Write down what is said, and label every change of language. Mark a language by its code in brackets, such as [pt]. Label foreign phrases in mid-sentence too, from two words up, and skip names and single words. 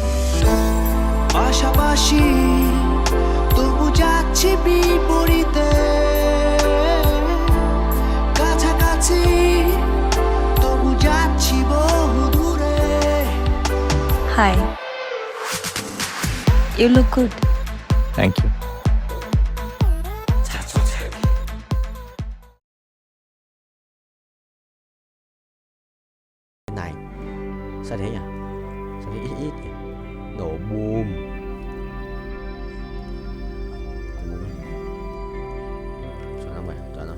[bn] পাশাপাশি তবু যাচ্ছি বিপরীতে, কাছাকাছি তবু যাচ্ছি বহু দূরে। হাই, [en] you look good. thank you. [vi] Này, sao thế nhỉ? Sao thế ít ít nhỉ? Nổ boom. Chuẩn không vậy? Chuẩn rồi.